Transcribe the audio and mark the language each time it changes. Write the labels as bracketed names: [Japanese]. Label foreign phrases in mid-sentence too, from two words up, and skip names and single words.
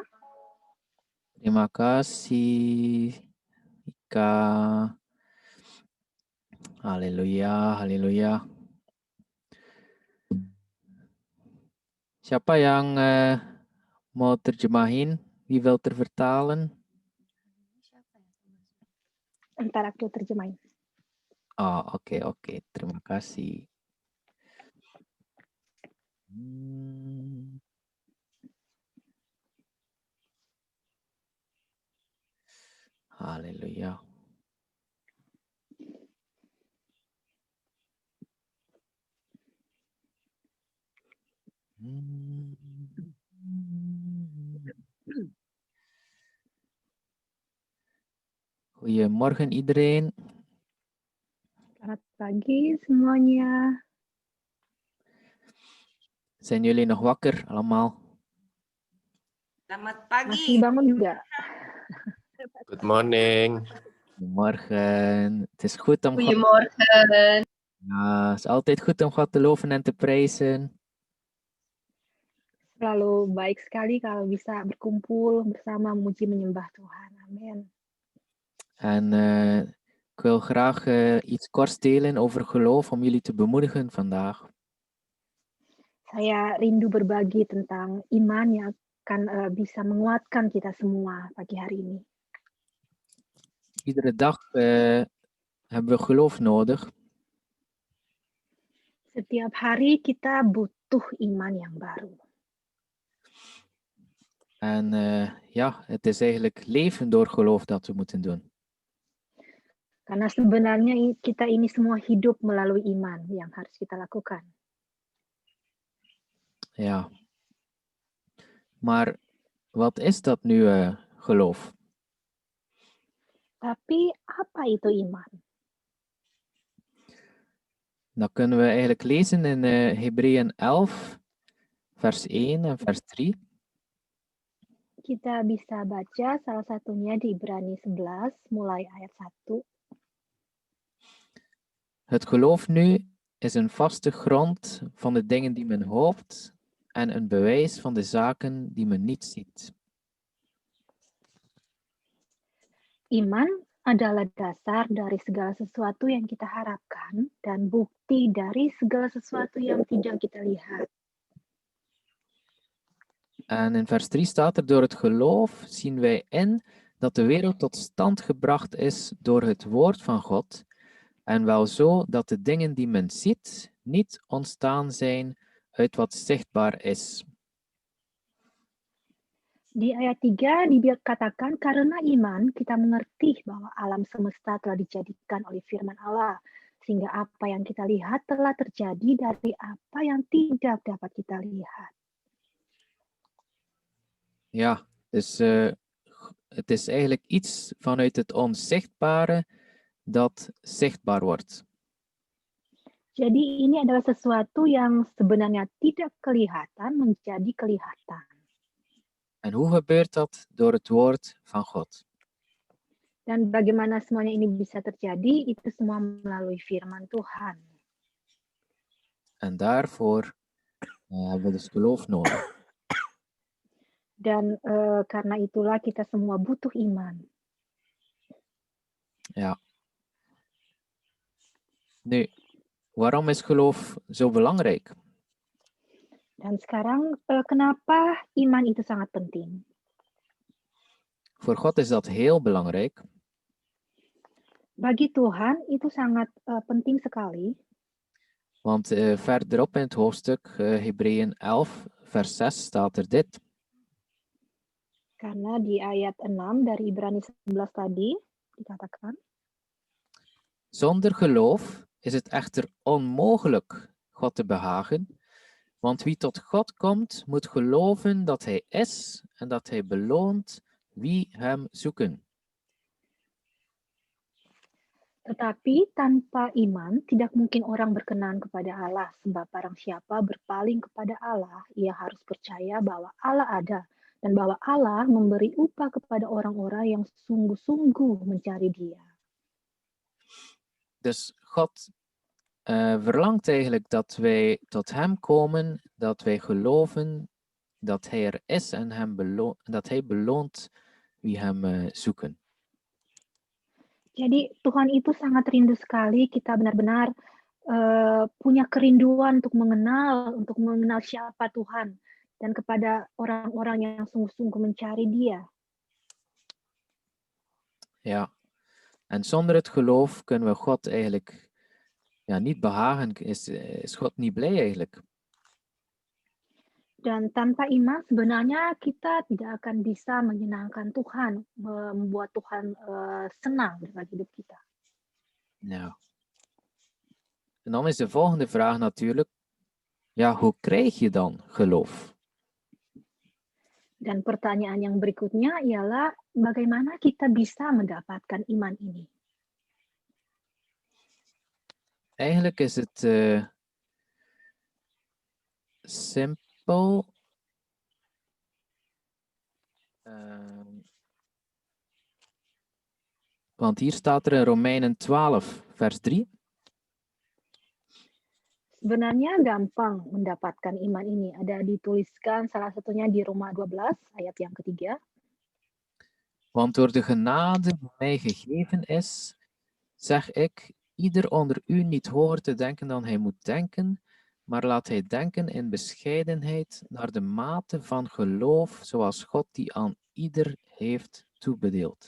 [Indonesian] Terima kasih, Ika. Haleluya, haleluya. Siapa yang mau terjemahin? [Dutch] Wie wil ter vertalen? [Indonesian] Entar aku terjemahin. Oh, oke. Terima kasih. Haleluya. [Dutch] Goedemorgen iedereen. [Indonesian] Selamat pagi semuanya. [Dutch] Zijn jullie nog wakker allemaal? [Indonesian] Selamat Masih pagi. bangun juga? [English] Good morning. [Dutch] Goedemorgen. Het is goed om God, Goedemorgen. ja, het is altijd goed om God te loven en te prijzen. [Indonesian] Selalu baik sekali kalau bisa berkumpul bersama memuji menyembah Tuhan. Amin. [Dutch] En ik wil graag iets korts delen over geloof om jullie te bemoedigen vandaag. [Indonesian] Saya rindu berbagi tentang iman yang akan bisa menguatkan kita semua pagi hari ini. [Dutch] Iedere dag hebben we geloof nodig. [Indonesian] Setiap hari kita butuh iman yang baru. [Dutch] En ja, het is eigenlijk leven door geloof dat we moeten doen. [Indonesian] Karena sebenarnya kita ini semua hidup melalui iman yang harus kita lakukan. [Dutch] Ja. Maar wat is dat nu geloof? [Indonesian] Tapi apa itu iman? [Dutch] Dan kunnen we eigenlijk lezen in Hebreeën 11, vers 1 en vers 3. [Indonesian] Kita bisa baca salah satunya di Ibrani 11 mulai ayat 1. [Dutch] Het geloof nu is een vaste grond van de dingen die men hoopt en een bewijs van de zaken die men niet ziet. [Indonesian] Iman adalah dasar dari segala sesuatu yang kita harapkan dan bukti dari segala sesuatu yang tidak kita lihat. [Dutch] En in vers 3 staat er, door het geloof zien wij in dat de wereld tot stand gebracht is door het woord van God, en wel zo dat de dingen die men ziet niet ontstaan zijn uit wat zichtbaar is. [Indonesian] Di ayat 3 dikatakan karena iman kita mengerti bahwa alam semesta telah dijadikan oleh firman Allah, sehingga apa yang kita lihat telah terjadi dari apa yang tidak dapat kita lihat. [Dutch] Ja, dus het is eigenlijk iets vanuit het onzichtbare dat zichtbaar wordt. [Indonesian] Jadi ini adalah sesuatu yang sebenarnya tidak kelihatan menjadi kelihatan. [Dutch] En hoe gebeurt dat? Door het woord van God. [Indonesian] Dan bagaimana semuanya ini bisa terjadi? Itu semua melalui firman Tuhan. [Dutch] En daarvoor hebben we dus geloof nodig. [Indonesian] Dan karena itulah kita semua butuh iman. [Dutch] Ja. Nu, waarom is geloof zo belangrijk? [Indonesian] Dan sekarang kenapa iman itu sangat penting? [Dutch] Voor God is dat heel belangrijk. [Indonesian] Bagi Tuhan itu sangat penting sekali. [Dutch] Want verderop in het hoofdstuk Hebreeën 11, vers 6 staat er dit. [Indonesian] Karena di ayat 6 dari Ibrani 11 tadi dikatakan, [Dutch] Zonder geloof is het echter onmogelijk God te behagen, want wie tot God komt, moet geloven dat Hij is en dat Hij beloont wie Hem zoeken. [Indonesian] tetapi tanpa iman tidak mungkin orang berkenan kepada Allah, sebab barang siapa berpaling kepada Allah, ia harus percaya bahwa Allah ada dan bahwa Allah memberi upah kepada orang-orang yang sungguh-sungguh mencari Dia. [Dutch] Dus God verlangt eigenlijk dat wij tot Hem komen, dat wij geloven dat Hij er is en dat Hij beloont wie Hem zoeken. [Indonesian] Jadi Tuhan itu sangat rindu sekali kita benar-benar punya kerinduan untuk mengenal siapa Tuhan dan kepada orang-orang yang sungguh-sungguh mencari Dia. [Dutch] Ja, en zonder het geloof kunnen we God eigenlijk niet behagen, is God niet blij eigenlijk. [Indonesian] Dan tanpa iman sebenarnya kita tidak akan bisa menyenangkan Tuhan, membuat Tuhan senang dalam hidup kita. [Dutch] Ja. En dan is de volgende vraag natuurlijk, ja, hoe krijg je dan geloof? [Indonesian] Dan pertanyaan yang berikutnya ialah bagaimana kita bisa mendapatkan iman ini? [Dutch] Eigenlijk is het simpel. Want hier staat er in Romeinen 12, vers 3. [Indonesian] Sebenarnya gampang mendapatkan iman ini. Ada dituliskan salah satunya di Roma 12 ayat yang ketiga. [Dutch] Want door de genade die mij gegeven is, zeg ik, ieder onder u niet hoger te denken dan hij moet denken, maar laat hij denken in bescheidenheid naar de mate van geloof, zoals God die aan ieder heeft toebedeeld.